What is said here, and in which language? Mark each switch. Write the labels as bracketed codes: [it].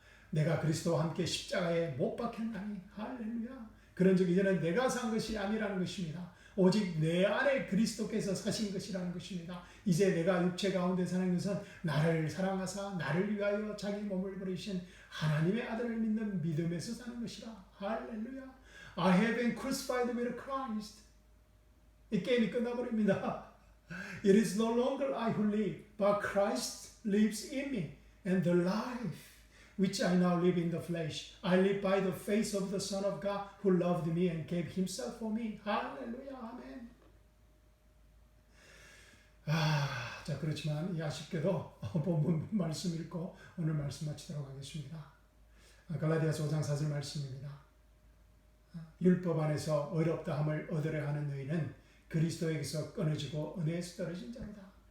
[ko] 내가 그리스도와 함께 십자가에 못 박혔나니 할렐루야. 그런 적 이제는 내가 산 것이 아니라는 것입니다. 오직 내 안에 그리스도께서 사신 것이라는 것입니다. 이제 내가 육체 가운데 사는 것은 나를 사랑하사 나를 위하여 자기 몸을 버리신 하나님의 아들을 믿는 믿음에서 사는 것이라. 할렐루야. [en] I have been crucified with Christ. [ko] 이 게임이 끝나버립니다. [en] It is no longer I who live, but Christ lives in me. And the life which I now live in the flesh, I live by the faith of the Son of God who loved me and gave himself for me. [ko] 할렐루야. 아멘. 자, 그렇지만 아쉽게도 본문 말씀 읽고 오늘 말씀 마치도록 하겠습니다. 갈라디아서 5장 4절 말씀입니다. 율법 안에서 어렵다함을 얻으려 하는 너희는 그리스도에게서 끊어지고 은혜에서 떨어진 자로다.